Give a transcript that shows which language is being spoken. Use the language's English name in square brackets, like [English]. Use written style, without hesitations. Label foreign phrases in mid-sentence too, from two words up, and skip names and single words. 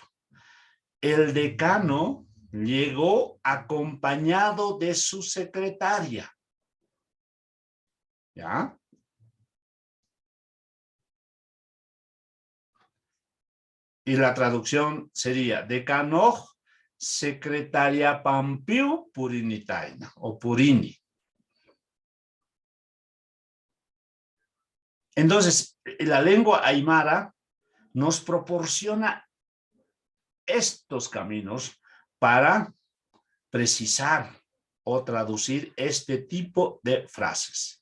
[Spanish] El decano llegó acompañado de su secretaria. ¿Ya? Y la traducción sería decano secretaria [Aymara] pampiu purinitaina [Spanish] o purini. Entonces, la lengua aymara nos proporciona estos caminos para precisar o traducir este tipo de frases.